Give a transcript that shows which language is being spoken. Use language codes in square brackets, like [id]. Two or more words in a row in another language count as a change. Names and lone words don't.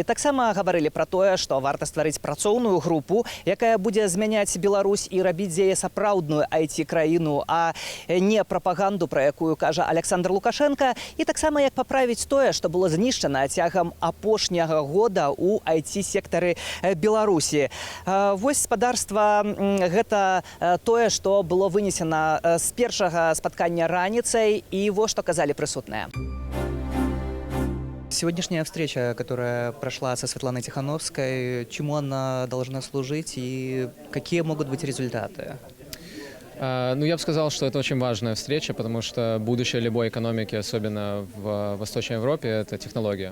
[be] Таксама гаварылі пра тое, што варта стварыць працоўную групу, якая будзе змяняць Беларусь і рабіць з яе сапраўдную IT-краіну, а не прапаганду, пра якую кажа Александр Лукашенко, і таксама як паправіць тое, што было знішчана цягам апошняга года у IT-сектары Беларусі. Вось спадарства гэта тое, што было вынесена з першага спаткання раніцай, і вот што казалі прысутныя. [ru] Сегодняшняя встреча, которая прошла со Светланой Тихановской, чему она должна служить и какие могут быть результаты? Ну, я бы сказал, что это очень важная встреча, потому что будущее любой экономики, особенно в Восточной Европе, это технология.